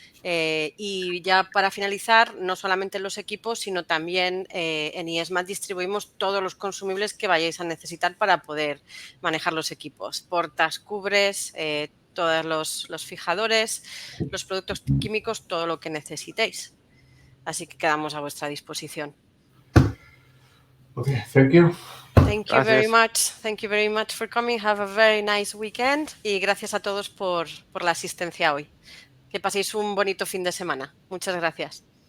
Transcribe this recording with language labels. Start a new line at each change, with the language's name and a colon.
Spanish: Y ya para finalizar, no solamente los equipos, sino también en Iesmat distribuimos todos los consumibles que vayáis a necesitar para poder manejar los equipos. Portas, cubres, todos los fijadores, los productos químicos, todo lo que necesitéis. Así que quedamos a vuestra disposición.
English: Okay, thank you. Thank you very much. Thank you very much for coming. Have a very nice weekend.
Spanish: Y gracias a todos por la asistencia hoy. Que paséis un bonito fin de semana. Muchas gracias.